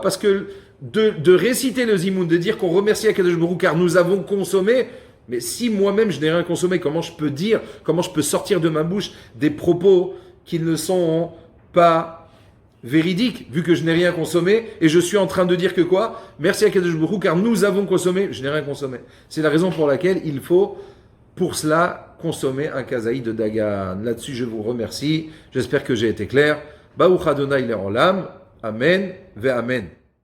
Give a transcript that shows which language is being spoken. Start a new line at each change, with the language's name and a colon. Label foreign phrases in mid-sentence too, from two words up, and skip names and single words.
French: Parce que de réciter le Zimoun, de dire qu'on remercie
Hebrew: הקדוש ברוך הוא
French: car nous avons consommé, mais si moi-même je n'ai rien consommé, comment je peux sortir de ma bouche des propos qui ne sont pas véridique, vu que je n'ai rien consommé, et je suis en train de dire que quoi? Merci à
Hebrew: קדוש ברוך הוא,
French: car nous avons consommé, je n'ai rien consommé. C'est la raison pour laquelle il faut, pour cela, consommer un kazaï de Dagan. Là-dessus, je vous remercie. J'espère que j'ai été clair.
Hebrew: ברוך אדוני לעולם. אמן ואמן.